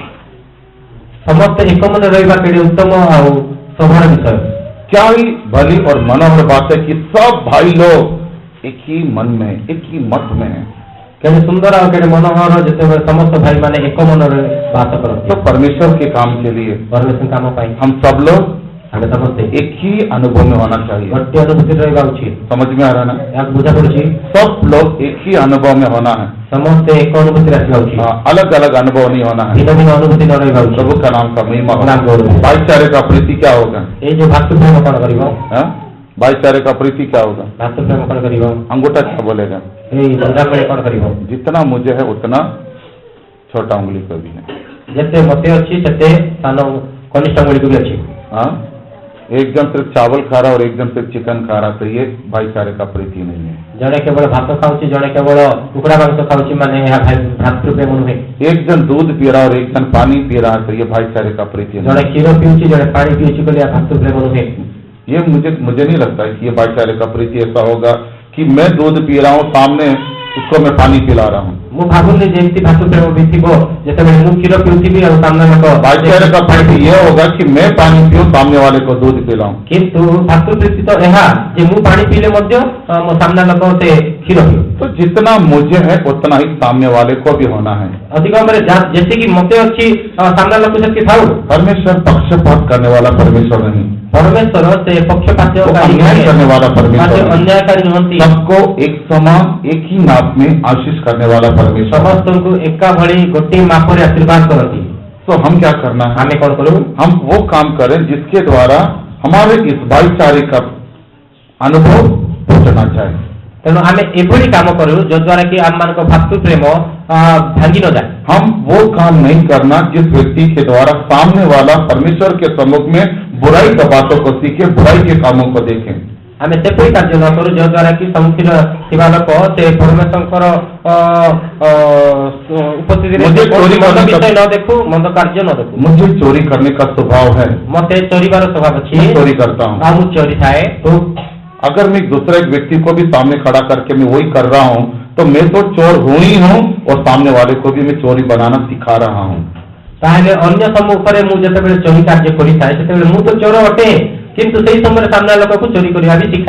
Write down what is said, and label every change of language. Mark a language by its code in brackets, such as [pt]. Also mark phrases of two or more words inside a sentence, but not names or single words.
[or] ସମସ୍ତେ ଏକ ମନେ ରହିବା କେଡ଼େ ଉତ୍ତମ ଆଉ ଶୋଭନ ବିଷୟ। [hi] क्या ही भली और मनोहर बात है कि सब भाई लोग एक ही मन में, एक ही मत में है। [or] କେଡ଼େ ସୁନ୍ଦର ଆଉ କେଡ଼େ ମନୋହର ଯେତେବେଳେ ସମସ୍ତ ଭାଇ ମାନେ ଏକ ମନରେ ବାସ କରନ୍ତି। [hi] तो परमेश्वर के काम के लिए [or] ପରମେଶ୍ୱର କାମ ପାଇଁ [hi] हम सब लोग [or] ଆମେ ସମସ୍ତେ [hi] एक ही अनुभव में होना चाहिए। [or] ଗୋଟିଏ ଅନୁଭୂତି ରହିବା ଉଚିତ। [hi] समझ में आ रहा ना? [or] ଏହାକୁ ବୁଝା ପଡୁଛି। [hi] सब लोग एक ही अनुभव में होना है। [or] ସମସ୍ତେ ଏକ ଅନୁଭୂତିରେ ଆସିବା ଉଚିତ। [hi] अलग अलग अनुभव नहीं होना है। [or] ଭିନ୍ନ ଭିନ୍ନ ଅନୁଭୂତି ନ ରହିବା ଉଚିତ। [hi] प्रभु का नाम का महिमा हो। नाम गौरव। भाईचारे का प्रीति क्या होगा? [or] ଏଇ ଯୋଉ ଭାତୃ ପ୍ରେମ କଣ କରିବ? [hi] हाँ? भाईचारे का प्रीति क्या होगा? [or] ଭାତୃ ପ୍ରେମ କଣ କରିବ? [hi] अंगूठा क्या बोलेगा? [or] ଏଇ ବନ୍ଧାବେଳେ କଣ କରିବ? [hi] जितना मुझे है उतना छोटा उंगली को भी है। [or] ଯେତେ ମତେ ଅଛି ସେତେ ସାନ କନିଷ୍ଠ ଅଙ୍ଗୁଳିକୁ ବି ଅଛି। [hi] हाँ? एक जन सिर्फ चावल खा रहा और एक जन सिर्फ चिकन खा रहा, तो ये भाईचारे का प्रीति नहीं है। [or] ଜଣେ କେବଳ ଭାତ ଖାଉଛି, ଜଣେ କେବଳ କୁକୁଡ଼ା ମାଂସ ଖାଉଛି, ମାନେ ଏହା ଭାତୃ ପ୍ରେମ ନୁହେଁ। [hi] एक जन दूध पी रहा और एक जन पानी पी रहा, तो ये भाईचारे का प्रीति नहीं [or] ଜଣେ [hi] है। [or] କ୍ଷୀର ପିଉଛି, ଜଣେ ପାଣି ପିଉଛି ବୋଲି ଏହା ଭାତୃ ପ୍ରେମ ନୁହେଁ। [hi] ये मुझे नहीं लगता है कि ये भाईचारे का प्रीति ऐसा होगा कि मैं दूध पी रहा हूँ, सामने उसको मैं पानी पिला रहा हूँ। [or] ମୁଁ ଭାବୁନି ଯେ ଏମିତି ଭାତୃ ପ୍ରେମ ବି ଥିବ ଯେତେବେଳେ ମୁଁ କ୍ଷୀର ପିଉଥିବି ଆଉ ସାମ୍ନା ଲୋକ। [hi] भाईचारे का प्रीति ये होगा कि मैं पानी पीऊँ, सामने वाले को दूध पिलाऊं। [or] କିନ୍ତୁ ଭାତୃ ପ୍ରୀତି ତ ଏହା ଯେ ମୁଁ ପାଣି ପିଇଲେ ମଧ୍ୟ ମୋ ସାମ୍ନା ଲୋକ ସେ କ୍ଷୀର ପିଉ। [hi] तो जितना मुझे है उतना ही सामने वाले को भी होना है। [or] ଅଧିକ ଭାବରେ ଯେତିକି ମତେ ଅଛି ସାମ୍ନା ଲୋକ ସେତିକି ଥାଉ। [hi] परमेश्वर पक्षपात करने वाला परमेश्वर नहीं, [or] ପରମେଶ୍ୱର ସେ ପକ୍ଷପାତ [hi] वो अन्याय करने वाला परमेश्वर नहीं। [or] ଅନ୍ୟାୟକାରୀ ନୁହନ୍ତି। [hi] सबको एक समान, एक ही नाप में आशीष करने वाला परमेश्वर। [or] ସମସ୍ତଙ୍କୁ ଏକା ଭଳି ଗୋଟିଏ ମାପରେ ଆଶୀର୍ବାଦ କରନ୍ତି। [hi] तो हम क्या करना है? [or] ଆମେ କଣ କରୁ? [hi] हम वो काम करें जिसके द्वारा हमारे इस भाईचारे का अनुभव पहुंचना चाहिए। [or] ତେଣୁ ଆମେ ଏଭଳି କାମ କରୁ ଯଦ୍ୱାରା କି ଆମମାନଙ୍କ ଭାତୃ ପ୍ରେମ ଭାଙ୍ଗି ନ ଯାଏ। [hi] हम वो काम नहीं करना जिस व्यक्ति के द्वारा सामने वाला परमेश्वर के सम्मुख में बुराई की बातों को सीखे, बुराई के कामों को देखें। [or] ଆମେ ସେପରି କାର୍ଯ୍ୟ ନ କରୁ ଯଦ୍ୱାରା କି ସମ୍ମୁଖୀନ ଥିବା ଲୋକ ସେ ପରମେଶ୍ୱରଙ୍କର ଉପସ୍ଥିତିରେ [hi] मुझे चोरी [or] ମନ୍ଦ [hi] करने [or] ବିଷୟ [hi] का- [or] ନ ଦେଖୁ, ମନ୍ଦ କାର୍ଯ୍ୟ ନ ଦେଖୁ। [hi] मुझे चोरी करने का स्वभाव है, [or] ମତେ ଚୋରିବାର ସ୍ୱଭାବ ଅଛି। [hi] मैं चोरी करता हूँ। [or] ଆଉ ମୁଁ ଚୋରି ଥାଏ। [hi] तो अगर मैं दूसरे एक व्यक्ति को भी सामने खड़ा करके मैं वही कर रहा हूँ, तो मैं तो चोर हूं ही हूं और सामने वाले को भी मैं चोरी बनाना सिखा रहा हूं। [or] ତାହାଲେ ଅନ୍ୟ ସମ୍ମୁଖରେ ମୁଁ ଯେତେବେଳେ ଚୋରି କାର୍ଯ୍ୟ କରିଥାଏ ସେତେବେଳେ ମୁଁ ତ ଚୋର ଅଟେ କିନ୍ତୁ ସେହି ସମୟ ସାମ୍ନେ ଲୋକ କୋ ଚୋରି କରିଆ ଭୀ ସିଖାଇ।